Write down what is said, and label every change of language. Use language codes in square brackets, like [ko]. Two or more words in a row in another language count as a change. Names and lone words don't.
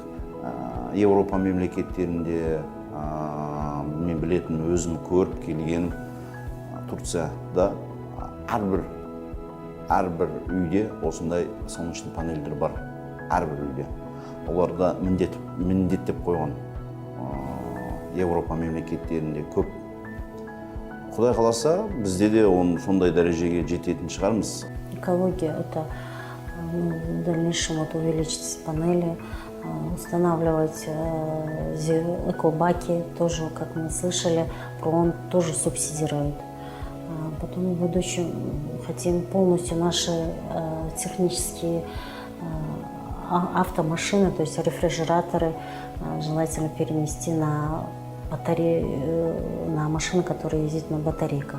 [kk] Европа мемлекеттерінде мен білетін, өзім көріп келгенім, Турцияда әрбір үйде осындай солнечный панельдер бар. Әрбір үйде. Оларда міндеттеп қойған. Европа мемлекеттерінде көп. Құдай қаласа, бізде де сондай дәрежеге жететін шығармыз. [ru] Экология – это в дальнейшем увеличить панели, устанавливать экобаки, тоже, как мы слышали, ПРООН тоже субсидирует. Потом в будущем хотим полностью наши технические автомашины, то есть рефрижераторы, желательно перенести на батареи, на машины, которые ездят на батарейках.